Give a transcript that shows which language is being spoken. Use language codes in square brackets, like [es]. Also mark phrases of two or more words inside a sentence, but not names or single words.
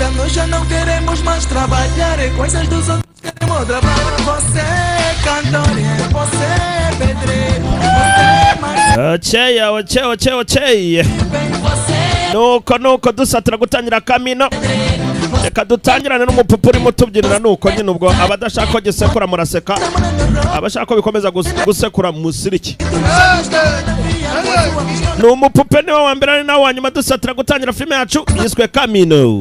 [pt] já não queremos mais trabalhar. É coisas dos outros, queremos trabalhar. Você é cantor, você é pedreiro, você é Oceya. [rw] Nuko dusatira gutangira kamino. Reka dutangirane n'umupupu urimo tubyinira nuko nyine ubwo abadashaka ko gisekura muraseka, abashaka ko bikomeza gusekura musiriki. N'umupupe niwe wa mbere ari nawe wa nyuma dusatira gutangira filime yacu yiswe Kamino.